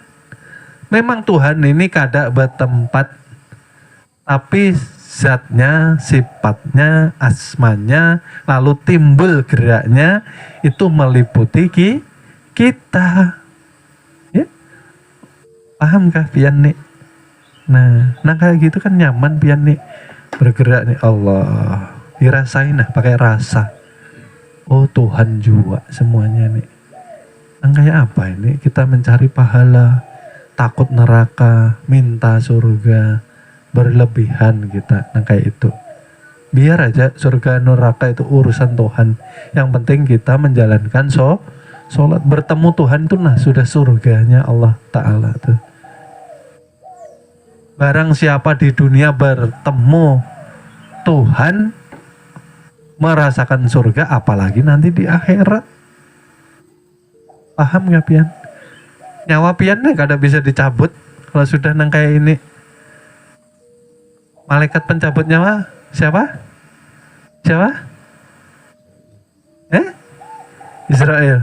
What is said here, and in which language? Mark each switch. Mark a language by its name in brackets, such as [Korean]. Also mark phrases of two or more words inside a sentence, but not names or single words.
[Indonesian] Memang Tuhan ini kada bertempat, tapi zatnya, sifatnya, asmanya, lalu timbul geraknya itu meliputi kita. [Banjar] Ya? Pahamkah pian nih? Nah kayak gitu kan nyaman pian nih bergerak nih. [Indonesian] Allah dirasain pakai rasa. Oh Tuhan juga semuanya nih. Kayak apa ini? Kita mencari pahala, takut neraka, minta surga, berlebihan kita. Kayak itu. Biar aja surga neraka itu urusan Tuhan. Yang penting kita menjalankan sholat, bertemu Tuhan itu sudah surganya Allah Ta'ala tuh. Barang siapa di dunia bertemu Tuhan, merasakan surga, apalagi nanti di akhirat. [Banjar] Paham gak pian? Nyawa pian nih kada bisa dicabut kalau sudah kayak ini. [Indonesian] Malaikat pencabut nyawa siapa? Israel.